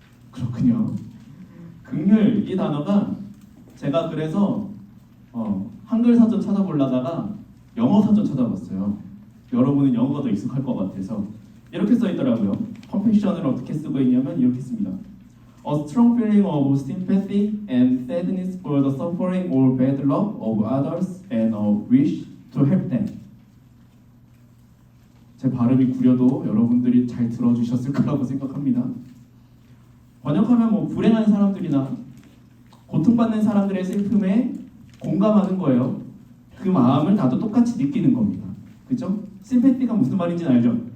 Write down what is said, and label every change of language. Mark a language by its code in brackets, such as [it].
[ko] 그렇군요. 긍휼 이 단어가 제가 그래서 한글 사전 찾아보려다가 영어 사전 찾아봤어요. 여러분은 영어가 더 익숙할 것 같아서 이렇게 써 있더라고요. 컴패션을 어떻게 쓰고 있냐면 이렇게 씁니다. [en] A strong feeling of sympathy and sadness for the suffering or bad luck of others and a wish to help them. [ko] 제 발음이 구려도 여러분들이 잘 들어주셨을 거라고 생각합니다. 번역하면 뭐 불행한 사람들이나 고통받는 사람들의 슬픔에 공감하는 거예요. 그 마음을 나도 똑같이 느끼는 겁니다. 그죠? 심패티가 무슨 말인지 알죠?